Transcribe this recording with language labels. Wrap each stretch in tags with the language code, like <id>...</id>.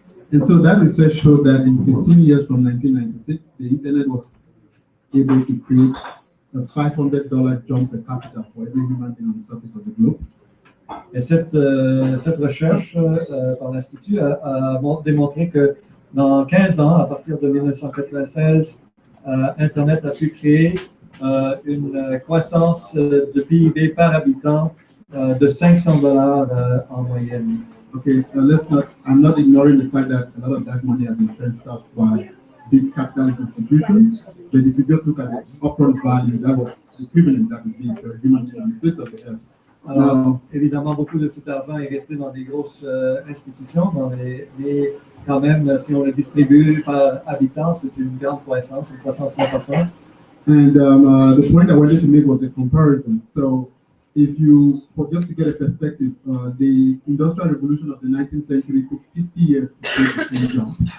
<en>And so that research showed that in 15 years from 1996, the internet was able to create a $500 jump per capita for every human being on the surface of the globe.</en> <fr>Et cette recherche par l'Institut a démontré que dans 15 ans, à partir de 1996, Internet a pu créer une croissance de PIB par habitant de $500 en moyenne.</fr> <en>Okay, I'm not ignoring the fact that a lot of that money has been fenced off by big capitalist institutions, but if you just look at the upfront value, that was equivalent that would be for a human being on the face of the earth.</en> <fr>Alors, évidemment, beaucoup de cet argent est resté dans des grosses institutions, mais quand même, si on le distribue par habitant, c'est une grande croissance, une croissance importante.</fr> <en>And the point I wanted to make was the comparison. So, just to get a perspective, the industrial revolution of the 19th century took 50 years to create the same jump.</en>